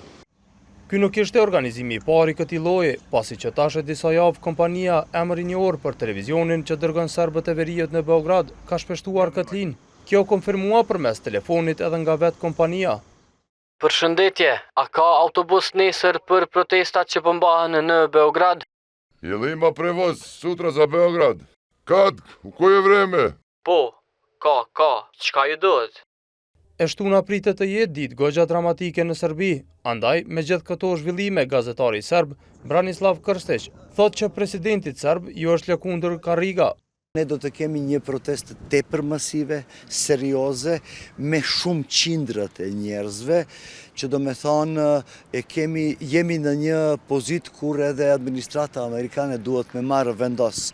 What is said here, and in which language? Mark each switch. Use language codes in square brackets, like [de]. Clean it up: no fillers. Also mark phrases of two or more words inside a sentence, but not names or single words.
[sq] Ky nuk ishte organizimi i parë i këtij lloji, pasi që tash e disa javë kompania Emri i Njohur për televizionin që dërgon serbët e veriut në Beograd ka shpeshtuar këtë linjë. Kjo konfirmua përmes telefonit edhe nga vetë kompania. Përshëndetje, a ka autobus nesër për protestat që përmbahen në Beograd? [sr] Jeli ima prevoz sutra za Beograd. Kad? U koje vreme? [sq] Po, ka, çka ju duhet? E shtuna pritet të jetë ditë goxha dramatike në Serbi, andaj me gjithë këto zhvillime gazetari serb Branislav Krstić thot që presidentit serb ju është lëkundur karriga. Ne do të kemi një protestë tepër masive, serioze, me shumë qindrat e njerëzve, që do me thonë jemi në një pozit kur edhe administrata amerikane duhet me marrë vendos.